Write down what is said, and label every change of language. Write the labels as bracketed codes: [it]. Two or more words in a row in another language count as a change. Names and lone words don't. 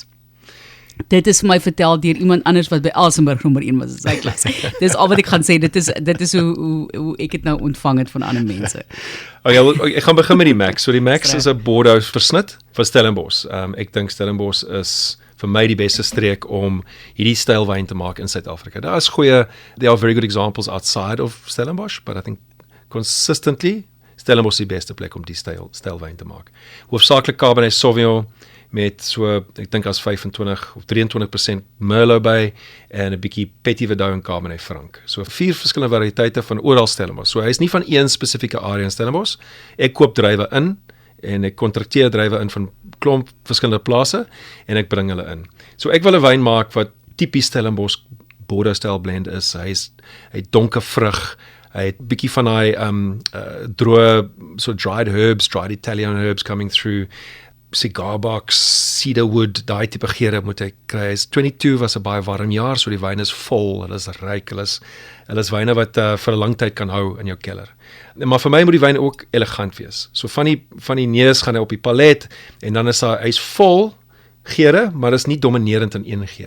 [af] Dit is vir my vertel deur iemand anders wat by Elsenburg nommer 1 was in sy klas. Dis al wat ek gaan sê, dit is hoe ek het nou ontvang het van ander mense. Ek gaan begin met die Max. So die Max is 'n Bordeaux versnit van Stellenbosch. Ek dink Stellenbosch is vir my die beste streek om hierdie styl wyn te maak in Suid-Afrika. Daar is [en] there are very good examples outside of Stellenbosch, but I think consistently Stellenbosch is [af] die beste plek om die styl wyn te maak. Hoofsaaklik Cabernet Sauvignon met so, ek dink as 25 of 23% Merlot by en 'n bietjie Petit Verdot en Cabernet Franc. So 4 verskillende variëteite van oral Stellenbosch. So hy is nie van een spesifieke area in Stellenbosch. Ek koop druiwe in en ek kontrakteer druiwe in van klomp verskillende plase en ek bring hulle in. So ek wil 'n wyn maak wat tipies Stellenbosch Bordeaux [en] style blend [af] is. Hy het donker vrug. Hy het bietjie van daai droë [en] so dried Italian herbs coming through. Cigar box, [af] cedarwood, daai tipe geure moet ek kry. 22 was 'n baie warm jaar, so die wyn is vol, hulle is ryk, hulle is wyne wat vir 'n lang tyd kan hou in jou kelder. Maar vir my moet die wyn ook elegant wees. So van die neus gaan hy op die palet en dan is hy's vol geure, maar is nie dominerend in een geur.